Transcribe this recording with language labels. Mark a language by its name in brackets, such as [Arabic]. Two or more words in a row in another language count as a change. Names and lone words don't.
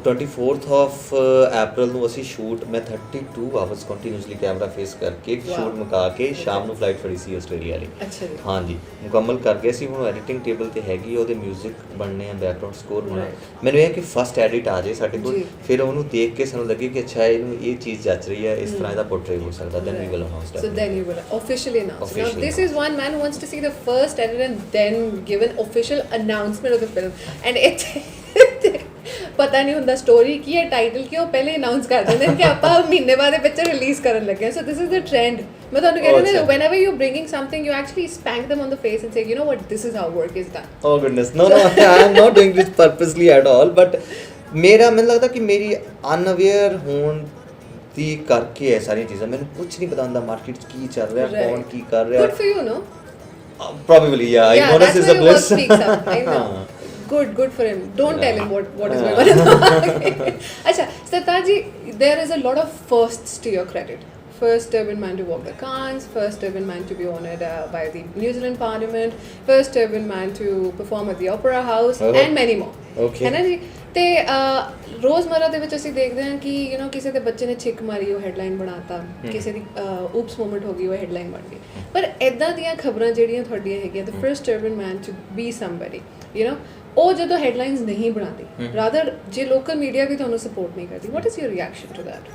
[Punjabi] ਉਹ 24th ਆਫ ਅਪ੍ਰੈਲ ਨੂੰ ਅਸੀਂ ਸ਼ੂਟ, ਮੈਂ 32 [English] hours continuously camera face [Punjabi] ਕਰਕੇ ਸ਼ੂਟ ਮੁਕਾ ਕੇ ਸ਼ਾਮ ਨੂੰ ਫਲਾਈਟ ਫੜੀ ਸੀ ਆਸਟ੍ਰੇਲੀਆ ਲਈ। ਅੱਛਾ ਜੀ। ਹਾਂਜੀ ਮੁਕੰਮਲ ਕਰ ਗਏ ਸੀ। ਹੁਣ [English] editing table [Punjabi] ਤੇ ਹੈਗੀ, ਉਹਦੇ ਮਿਊਜ਼ਿਕ ਬਣਨੇ ਆ, [English] background score [Punjabi] ਹੋਣਾ। ਮੈਨੂੰ ਇਹ ਕਿ [English] first edit [Punjabi] ਆ ਜਾਏ ਸਾਡੇ ਕੋਲ, ਫਿਰ ਉਹਨੂੰ ਦੇਖ ਕੇ ਸਾਨੂੰ ਲੱਗੇ ਕਿ ਅੱਛਾ ਇਹਨੂੰ ਇਹ ਚੀਜ਼ ਜੱਚ ਰਹੀ ਹੈ, ਇਸ ਤਰ੍ਹਾਂ ਇਹਦਾ ਪੋਰਟਰੇਟ ਹੋ ਸਕਦਾ, [English] then we will announce that. So then you will officially announce. Now this is one man who wants to see the first edit and then give an official announcement of the film. And it [Punjabi] ਪਤਾ ਨਹੀਂ ਹੁੰਦਾ ਸਟੋਰੀ ਕੀ ਹੈ, ਟਾਈਟਲ ਕੀ, ਉਹ ਪਹਿਲੇ ਅਨਾਉਂਸ ਕਰ ਦਿੰਦੇ ਨੇ ਕਿ ਆਪਾਂ ਮਹੀਨੇ ਬਾਅਦ ਇਹ [English] picture release [Punjabi] ਕਰਨ ਲੱਗੇ ਹਾਂ। [English] so this is the trend. [Punjabi] ਮੈਂ ਤੁਹਾਨੂੰ ਕਹਿੰਦਾ ਨਾ, [English] whenever you're bringing something you actually spank them on the face and say, you know what, this is how work is done. Oh goodness, no I am not doing this purposely at all, but [Punjabi] ਮੇਰਾ ਮੈਨੂੰ ਲੱਗਦਾ ਕਿ ਮੇਰੀ ਅਨਅਵੇਅਰ ਹੋਣ ਦੀ ਕਰਕੇ ਹੈ ਸਾਰੀਆਂ ਚੀਜ਼ਾਂ। ਮੈਨੂੰ ਕੁਝ ਨਹੀਂ ਪਤਾ ਹੁੰਦਾ ਮਾਰਕੀਟ 'ਚ ਕੀ ਚੱਲ ਰਿਹਾ, ਕੌਣ ਕੀ ਕਰ ਰਿਹਾ। [English] Good for you, no? Probably yeah, ignorance is a bliss. Speaks up. I know. Good for him. Don't tell him what is going on. Acha, Sartaj ji, there is a lot of firsts to your credit. First urban man to walk the Cannes, first urban man to be honoured by the New Zealand Parliament, first urban man to perform at the Opera House, and many more. Okay. [Hindi] है ना जी? [Punjabi] ਤੇ ਰੋਜ਼ਮਰਾ ਦੇ ਵਿੱਚ ਅਸੀਂ ਦੇਖਦੇ ਹਾਂ ਕਿ [English] you know [Punjabi] ਕਿਸੇ ਦੇ ਬੱਚੇ ਨੇ ਛਿੱਕ ਮਾਰੀ, ਉਹ ਹੈਡਲਾਈਨ ਬਣਾਤਾ, ਕਿਸੇ ਦੀ [English] oops moment [Punjabi] ਹੋ ਗਈ, ਉਹ ਹੈਡਲਾਈਨ ਬਣ ਗਈ। ਪਰ ਇਦਾਂ ਦੀਆਂ ਖਬਰਾਂ ਜਿਹੜੀਆਂ ਤੁਹਾਡੀਆਂ ਹੈਗੀਆਂ, [English] the first urban man to be somebody, you know, [Punjabi] ਉਹ ਜਦੋਂ ਹੈਡਲਾਈਨਸ ਨਹੀਂ ਬਣਾਉਂਦੀ, ਰਾਦਰ ਜੇ [English] local media [Punjabi] ਵੀ ਤੁਹਾਨੂੰ ਸਪੋਰਟ ਨਹੀਂ ਕਰਦੀ, [English] what is your reaction to that?